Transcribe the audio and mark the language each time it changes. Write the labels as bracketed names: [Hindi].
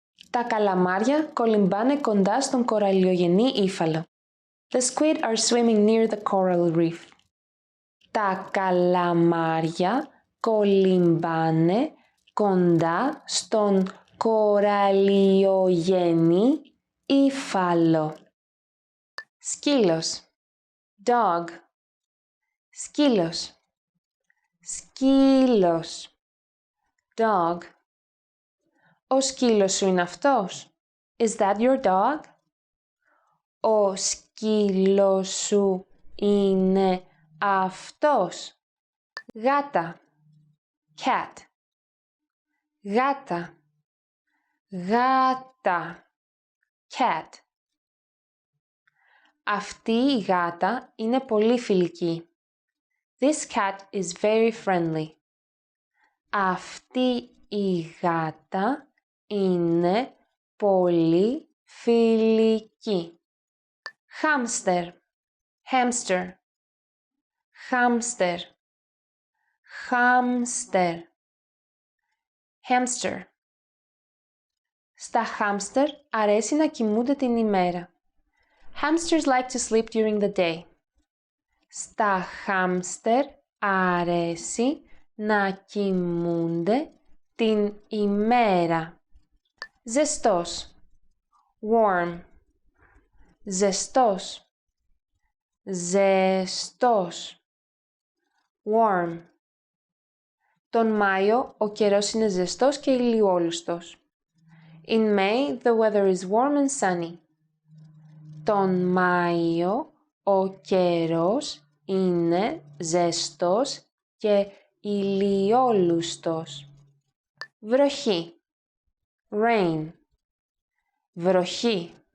[Greek] Τα καλαμάρια κολυμπάνε κοντά στον κοραλιογενή ύφαλο. [English] The squid are swimming near the coral reef. [Greek] Τα καλαμάρια κολυμπάνε κοντά στον κοραλιογενή ύφαλο. Σκύλος. Dog. Σκύλος. Σκύλος. Dog. Ο σκύλος σου είναι αυτός? [English] Is that your dog? [Greek] Ο σκύλος σου είναι αυτός? Γάτα. Cat. Γάτα. Γάτα. Cat. Αυτή η γάτα είναι πολύ φιλική. [English] This cat is very friendly. [Greek] Αυτή η γάτα είναι πολύ φιλική. [English] Χάμστερ. Hamster. Hamster. Hamster. Hamster. [Greek] Στα χάμστερ αρέσει να κοιμούνται την ημέρα. [English] Hamsters like to sleep during the day. [Greek] Στα χάμστερ αρέσει να κοιμούνται την ημέρα. Ζεστός. Warm. Ζεστός. Ζεστός. Warm. Τον Μάιο ο καιρός είναι ζεστός και ηλιόλουστος. [English] In May the weather is warm and sunny. [Greek] Τον Μάιο ο καιρός είναι ζεστός και ηλιόλουστος. Βροχή. Rain. Βροχή.